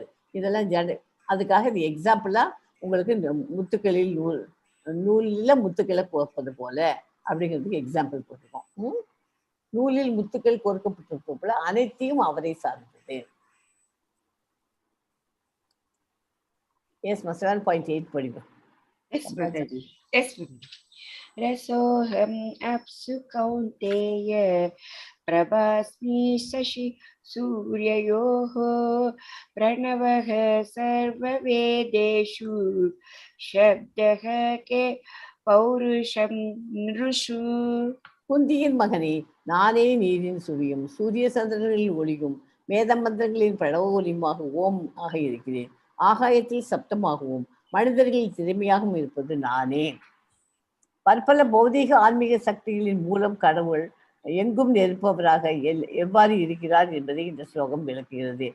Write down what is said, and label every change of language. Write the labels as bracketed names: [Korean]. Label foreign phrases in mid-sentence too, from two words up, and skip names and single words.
[Tamil] இதெல்லாம் அதுக்காக இது எக்ஸாம்பிளாக உங்களுக்கு இந்த முத்துக்களில் நூலில் முத்துக்களை கோர்ப்பது போல அப்படிங்கிறதுக்கு எக்ஸாம்பிள் போட்டிருக்கோம். நூலில் முத்துக்கள் கோர்க்கப்பட்டிருக்கும் போல அனைத்தையும் அவரை சார்ந்தது. எஸ் 7.8 படிப்போம். [Sanskrit] रसोहम अप्सु कौन्तेय प्रभास्मि शशि सूर्ययोः प्रणवः सर्ववेदेषु शब्दः के पौरुषं नृषु. [Tamil] குந்தியின் மகனே, நானே நீரின் சுழியும் சூரிய சந்திரர்களில் ஒளியும் வேத மந்திரங்களின் படவ ஒலியுமாக ஓம் ஆக இருக்கிறேன். ஆகாயத்தில் சப்தமாகவும் மனிதர்களில் திறமையாகவும் இருப்பது நானே. பற்பல பௌதீக ஆன்மீக சக்திகளின் மூலம் கடவுள் எங்கும் நிற்பவராக எவ்வாறு இருக்கிறார் என்பதை இந்த ஸ்லோகம் விளக்குகிறது.